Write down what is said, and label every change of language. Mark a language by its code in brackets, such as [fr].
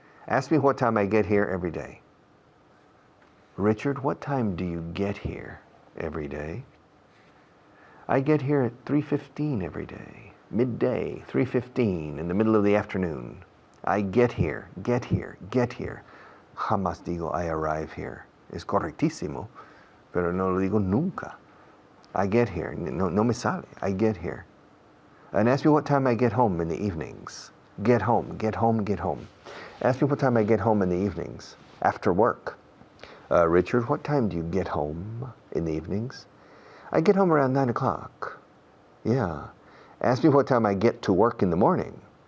[en] Ask me what time I get here every day. Richard, what time do you get here every day? I get here at 3:15 every day. Midday, 3:15, in the middle of the afternoon. I get here, get here, get here. [es] Jamás digo I arrive here. Es correctísimo, pero no lo digo nunca. [en] I get here. No me sale. I get here. And ask me what time I get home in the evenings. Get home, get home, get home. Ask me what time I get home in the evenings after work. Richard, what time do you get home in the evenings? I get home around 9 o'clock. Yeah. Ask me what time I get to work in the morning.